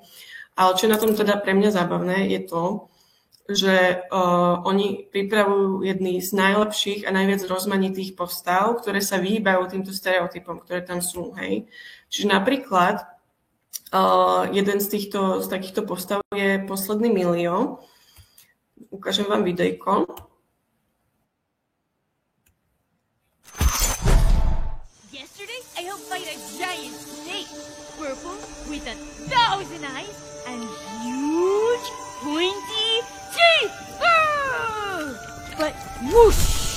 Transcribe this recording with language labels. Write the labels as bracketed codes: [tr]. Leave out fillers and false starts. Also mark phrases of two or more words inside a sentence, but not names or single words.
[sk] Ale čo je na tom teda pre mňa zábavné, je to, že oni pripravujú jedny z najlepších a najviac rozmanitých postav, ktoré sa vyhýbajú týmto stereotypom, ktoré tam sú, hej. Čiže napríklad jeden z takýchto postav je posledný Milio. Ukážem vám videjko. [en] I helped fight a giant snake, purple with 1,000 eyes and huge pointy teeth. Ah! But whoosh!